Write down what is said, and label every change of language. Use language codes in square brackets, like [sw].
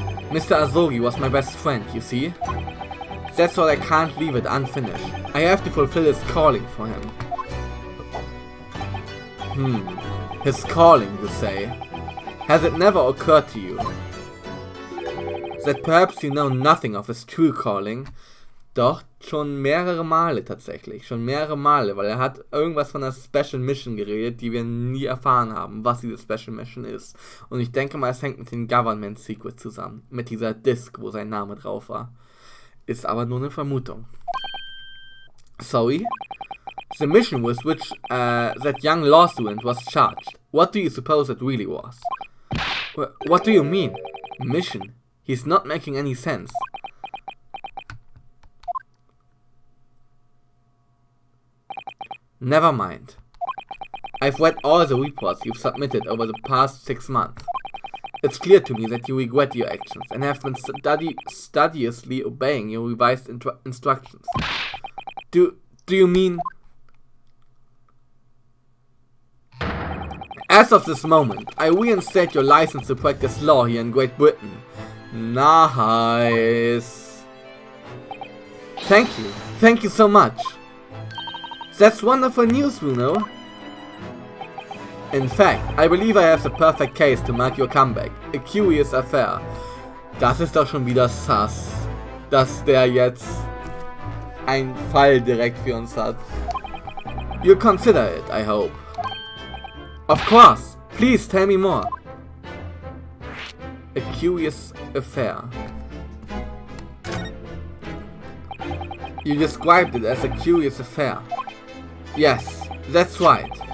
[en] Mr. Asogi was my best friend, you see? That's why I can't leave it unfinished. I have to fulfill his calling for him. His calling, you say? Has it never occurred to you that perhaps you know nothing of his true calling? [de] Doch, schon mehrere Male tatsächlich. Schon mehrere Male, weil er hat irgendwas von einer Special Mission geredet, die wir nie erfahren haben, was diese Special Mission ist. Und ich denke mal, es hängt mit dem Government Secret zusammen. Mit dieser Disk, wo sein Name drauf war. Ist aber nur eine Vermutung. [en] Sorry? The mission with which that young law student was charged. What do you suppose it really was? What do you mean? Mission? He's not making any sense. Never mind. I've read all the reports you've submitted over the past 6 months. It's clear to me that you regret your actions and have been studiously obeying your revised instructions. Do you mean... As of this moment, I reinstate your license to practice law here in Great Britain. Nice. Thank you so much. That's wonderful news, Bruno. In fact, I believe I have the perfect case to mark your comeback. A curious affair. [de] Das ist doch schon wieder sass, dass der jetzt einen Fall direkt für uns hat. [en] You'll consider it, I hope. Of course. Please tell me more. A curious affair. You described it as a curious affair. Yes, that's right.